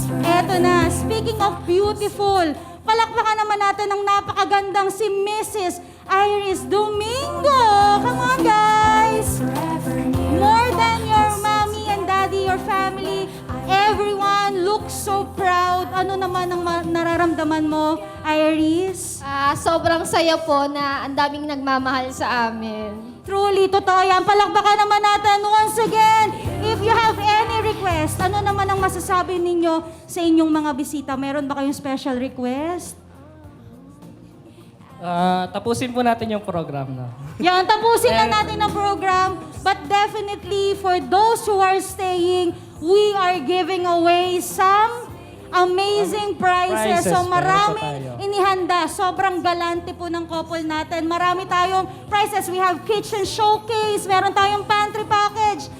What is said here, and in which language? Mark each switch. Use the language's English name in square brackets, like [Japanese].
[Filipino] Eto na, [English] speaking of beautiful, [Filipino] palakpakan naman natin ang napakagandang si Mrs. [English] Iris Domingo. Come on, guys. More than your mommy and daddy, your family, everyone looks so proud. [Filipino] Ano naman ang nararamdaman mo, Iris? Sobrang saya po na ang daming nagmamahal sa amin. Truly, totoo yan. Palakpakan naman natin [English] once again. If you have any request, [Filipino] ano naman ang masasabi ninyo sa inyong mga bisita? Meron ba kayong special request? Tapusin po natin yung program na. Yan, tapusin na natin ang program. [English] But definitely, for those who are staying, we are giving away some amazing prizes. Prizes, [Filipino] So maraming meron pa tayo. inihanda. Sobrang galante po ng couple natin. Marami tayong prizes. [English] We have kitchen showcase. [Filipino] Meron tayong [English] pantry package.